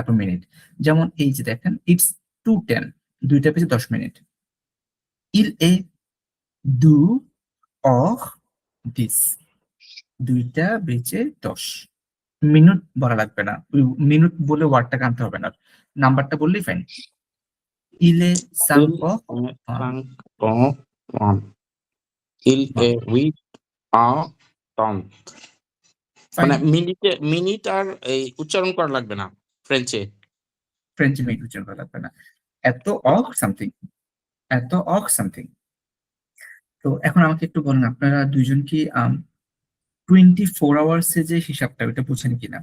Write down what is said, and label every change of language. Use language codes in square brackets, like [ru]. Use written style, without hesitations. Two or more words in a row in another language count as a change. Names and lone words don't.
[bn] যেমন এই যে দেখেন ইটস 2:10 দুইটা বেজে 10 মিনিট। [fr] Il est 2h10 [bn] দুইটা বেজে 10 মিনিট বলা লাগবে না, ওই মিনিট বলে ওয়ার্ডটা আনতে হবে না, নাম্বারটা বললেই ফাইন। [fr] Il est 5h1 Il est 8h30 [bn] মানে মিনিট আর এই উচ্চারণ করা লাগবে না ফ্রেঞ্চে। ফ্রেঞ্চ মিনিট উচ্চারণ করা লাগবে না, এত [en] of something, [bn] এত [en] of something. [bn] তো এখন আমাকে একটু বলুন, আপনারা দুইজন কি 24 আওয়ার্স যে হিসাবটা ওটা বুঝেন কিনা?